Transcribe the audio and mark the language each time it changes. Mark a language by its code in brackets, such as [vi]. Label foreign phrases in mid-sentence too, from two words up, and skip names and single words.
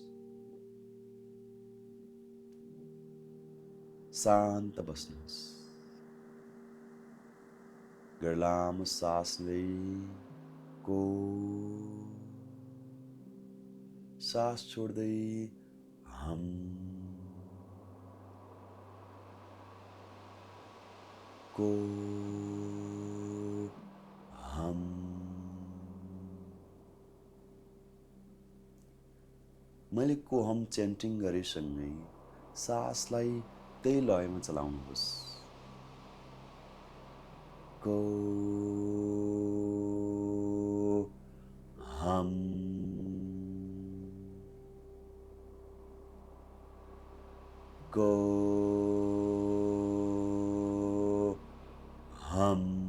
[ne] शान्त बस्नुहोस्। लामो सास लिई को, सास छोड्दै हम, [sa] को हम। [ne] मैले [sa] को हम [ne] च्यान्टिङ गरेसँगै सासलाई त्यही लयमा चलाउनुहोस्। [sa] को हम, को हम,